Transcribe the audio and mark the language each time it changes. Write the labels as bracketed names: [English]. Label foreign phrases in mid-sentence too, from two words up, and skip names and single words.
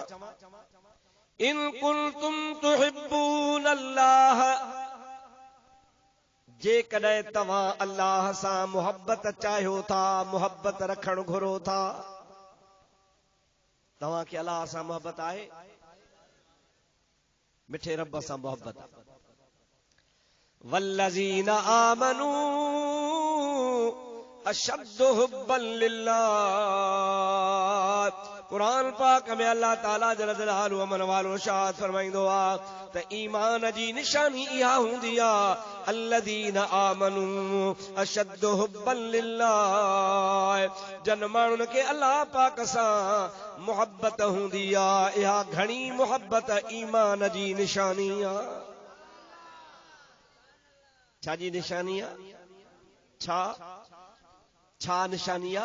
[Arabic] إن كنتم تحبون الله, [Sindhi] जेकॾहिं तव्हां अल्लाह सां मोहब्बत चाहियो था, मोहब्बत रखण घुरो था, तव्हां खे अल्लाह सां मोहब्बत आहे? मिठे रब सां मोहब्बत। [Arabic] والذين آمنوا أشد حبا لله, [Sindhi] कुरान पाक में अल्लाह ताला [Arabic] جل جلاله [Sindhi] अमन वालो शाद फरमाईंदो आहे त ईमान जी निशानी इहा हूंदी आहे, [Arabic] الذين آمنوا أشد حبا لله, [Sindhi] जन माण्हुनि खे अल्लाह पाक सां मोहब्बत हूंदी आहे, इहा घणी मोहब्बत ईमान जी निशानी आहे। छा जी निशानी आहे? छा निशानी आहे?